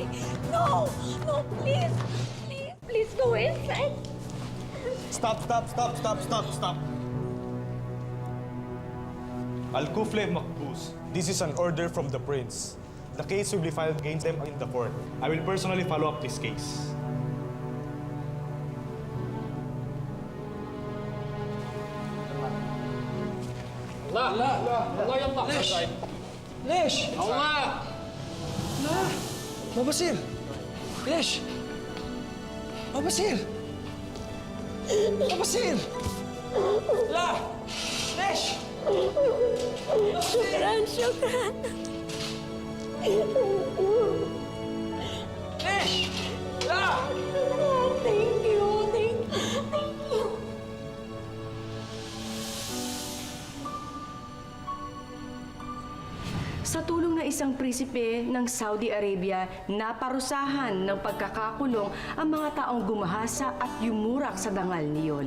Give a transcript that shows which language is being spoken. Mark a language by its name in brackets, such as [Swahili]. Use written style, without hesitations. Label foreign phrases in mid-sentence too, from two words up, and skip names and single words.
[English] No, please, please go inside. Stop. Al-Kufle Makbuz, this is an order from the prince. The case will be filed against them in the court. I will personally follow up this case. [Arabic] ليش؟ الله لا ما بصير ليش؟ ما بصير ما بصير لا ليش؟ شكرا ليش؟ لا [English] Thank you. [Filipino] Sa tulong ng isang prisipe ng Saudi Arabia, naparusahan ng pagkakakulong ang mga taong gumahasa at yumurak sa dangal ni Yoli.